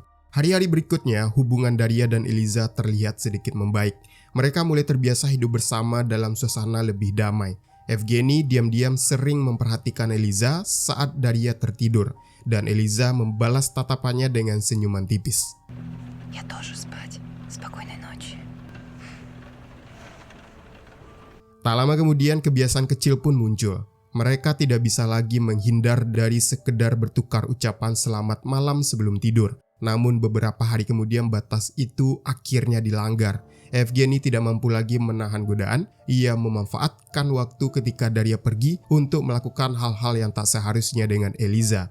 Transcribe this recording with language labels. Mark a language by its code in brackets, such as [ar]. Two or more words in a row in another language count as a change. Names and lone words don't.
[id] Hari-hari berikutnya, hubungan Daria dan Eliza terlihat sedikit membaik. Mereka mulai terbiasa hidup bersama dalam suasana lebih damai. Evgeny diam-diam sering memperhatikan Eliza saat Daria tertidur, dan Eliza membalas tatapannya dengan senyuman tipis. [ru] Я тоже спать. Спокойной ночи. [id] Tak lama kemudian kebiasaan kecil pun muncul. Mereka tidak bisa lagi menghindar dari sekedar bertukar ucapan selamat malam sebelum tidur. Namun beberapa hari kemudian batas itu akhirnya dilanggar. Evgeny tidak mampu lagi menahan godaan. Ia memanfaatkan waktu ketika Daria pergi untuk melakukan hal-hal yang tak seharusnya dengan Eliza.